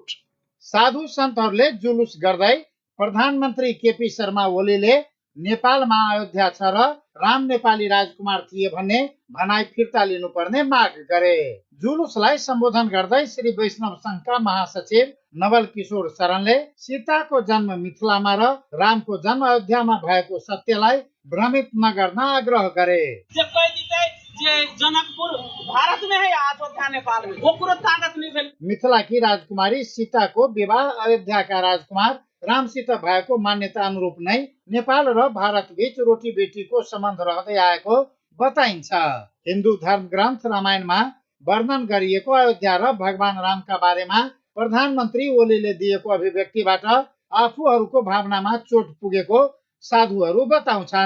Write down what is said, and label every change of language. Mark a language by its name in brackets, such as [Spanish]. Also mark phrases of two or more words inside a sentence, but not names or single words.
[Nepali] साधु सन्तहरूले जुलुस गर्दै प्रधानमन्त्री केपी शर्मा ओलीले नेपालमा अयोध्या छ र राम नेपाली राजकुमार थिए भन्ने भनाइ फिर्ता लिनुपर्ने माग गरे। जुलुसलाई सम्बोधन गर्दै श्री वैष्णव संघका महासचिव नवल किशोर शरणले सीताको जन्म मिथिलामा र रामको जन्म अयोध्यामा भएको सत्यलाई भ्रमित नगर्न आग्रह गरे। [Hindi] जनकपुर भारत में है, अयोध्या नेपाल में, वो कुरो ताकत नहीं है। [Nepali] मिथिला [Hindi] की राजकुमारी [Nepali] सीताको विवाह अयोध्याका राजकुमार रामसित भएको मान्यता अनुरूप नै नेपाल र भारत बीच रोटी बेटीको सम्बन्ध रहँदै आएको बताइन्छ। हिन्दू धर्म ग्रन्थ रामायणमा वर्णन गरिएको अयोध्या र भगवान रामका बारेमा प्रधानमन्त्री ओलीले दिएको अभिव्यक्तिबाट आफूहरूको भावनामा चोट पुगेको साधुहरू बताउँछन्।